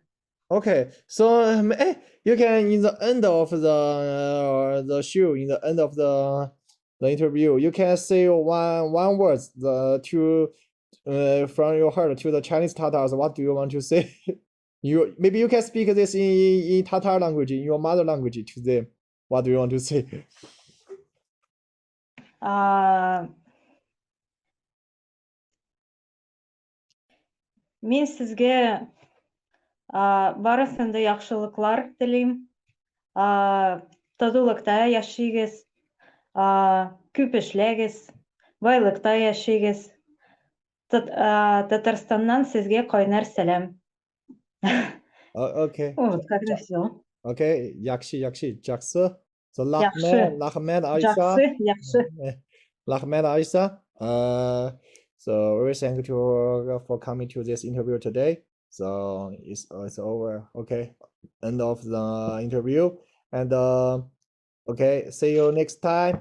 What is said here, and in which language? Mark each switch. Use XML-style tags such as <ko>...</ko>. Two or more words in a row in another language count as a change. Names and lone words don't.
<en>Okay, so you can in the end of the show, in the end of the interview, you can say one word from your heart to the Chinese Tatars. What do you want to say? Maybe you can speak this in Tatar language, in your mother language to them. What do you want to say?</en> <tt>Мен сізге барысында яхшылыклар тілеймін. Татулықта яшайгыз, көп эшләгез, байлыкта яшайгыз. Татарстаннан сізге кайнар сәлам.</tt> <en>Okay.</en> <ru>Вот, как это все.</ru> <kk>Okay, жақсы.</kk> <en>So Rahmet Aisha. So very thank you for coming to this interview today. So it's over. Okay, end of the interview. And okay, see you next time.</en>